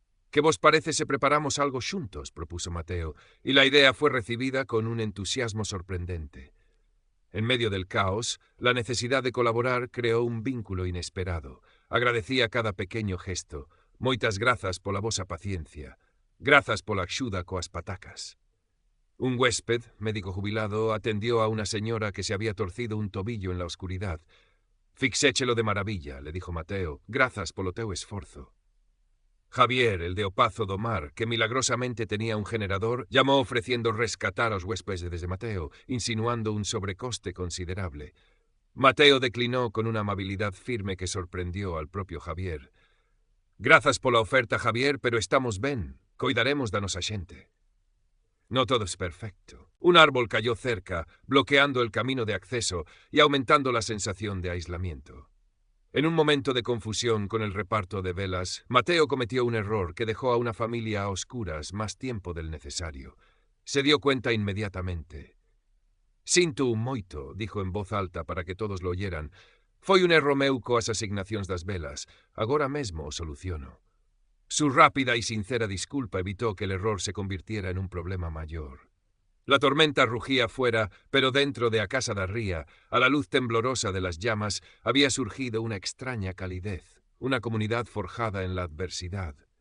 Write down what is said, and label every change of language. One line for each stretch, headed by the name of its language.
Galician: «¿Qué vos parece si preparamos algo xuntos?»,
Spanish: propuso Mateo, y la idea fue recibida con un entusiasmo sorprendente. En medio del caos, la necesidad de colaborar creó un vínculo inesperado. Agradecía cada pequeño gesto.
Galician: «Moitas grazas pola vosa paciencia. Grazas pola axuda coas patacas».
Spanish: Un huésped, médico jubilado, atendió a una señora que se había torcido un tobillo en la oscuridad.
Galician: «Fixéchelo de maravilla»,
Spanish: le dijo Mateo.
Galician: «Grazas polo teu esforzo».
Spanish: Javier, el de Opazo do Mar, que milagrosamente tenía un generador, llamó ofreciendo rescatar a los huéspedes de Mateo, insinuando un sobrecoste considerable. Mateo declinó con una amabilidad firme que sorprendió al propio Javier.
Galician: «Grazas pola oferta, Javier, pero estamos ben. Coidaremos da nosa xente».
Spanish: No todo es perfecto. Un árbol cayó cerca, bloqueando el camino de acceso y aumentando la sensación de aislamiento. En un momento de confusión con el reparto de velas, Mateo cometió un error que dejó a una familia a oscuras más tiempo del necesario. Se dio cuenta inmediatamente.
Galician: «Sinto moito»,
Spanish: dijo en voz alta para que todos lo oyeran.
Galician: «Foi un erro meu coas asignacións das velas. Agora mesmo o soluciono».
Spanish: Su rápida y sincera disculpa evitó que el error se convirtiera en un problema mayor. La tormenta rugía fuera, pero dentro de a casa da ría, a la luz temblorosa de las llamas, había surgido una extraña calidez, una comunidad forjada en la adversidad.